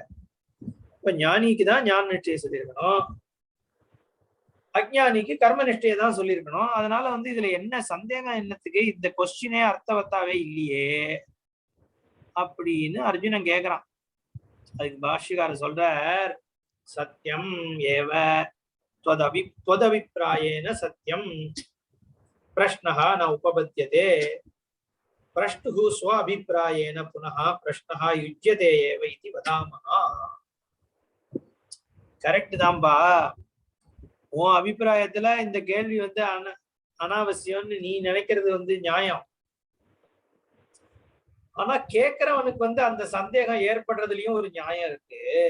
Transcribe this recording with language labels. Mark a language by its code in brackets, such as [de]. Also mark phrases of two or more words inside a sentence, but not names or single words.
[ta] இப்ப ஞானிக்கு தான் ஞான நிஷ்டையை சொல்லியிருக்கணும், அஜ்ஞானிக்கு கர்ம நிஷ்டையை தான் சொல்லியிருக்கணும். அதனால இதுல என்ன சந்தேகம்? என்னத்துக்கு? இந்த கொஸ்டினே அர்த்தவத்தாவே இல்லையே அப்படின்னு அர்ஜுனன் கேக்குறான். அதுக்கு பாஷ்யக்காரர் சொல்றார், [sa] सत्यम् एव त्वदभिप्रायेण सत्यम प्रश्नः न उपपद्यते प्रष्टुः स्व अभिप्रायेण पुनः प्रश्नः युज्यते एव इति वदामः. [ta] கரெக்ட் தான்பா, உன் அபிப்பிராயத்துல இந்த கேள்வி அனாவசியம்னு நீ நினைக்கிறது நியாயம். ஆனா கேட்கிறவனுக்கு அந்த சந்தேகம் ஏற்படுறதுலயும் ஒரு நியாயம் இருக்கு.